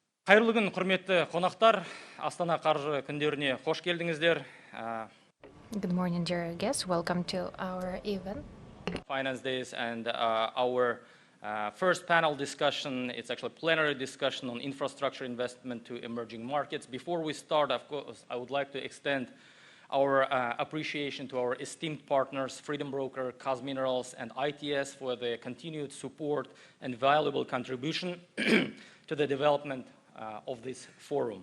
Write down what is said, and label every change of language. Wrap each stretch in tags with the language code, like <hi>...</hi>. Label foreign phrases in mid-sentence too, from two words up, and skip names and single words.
<kk>Қайырлы күн, құрметті қонақтар. Астана қаржы күндеріне қош келдіңіздер.</kk> <en>Good morning, dear guests. Welcome to our event. Finance Days and our first panel discussion. It's actually a plenary discussion on infrastructure investment to emerging markets. Before we start, of course, I would like to extend our appreciation to our esteemed partners, Freedom Broker, Kazminerals, and ITS for their continued support and valuable contribution to the development of this forum.</en>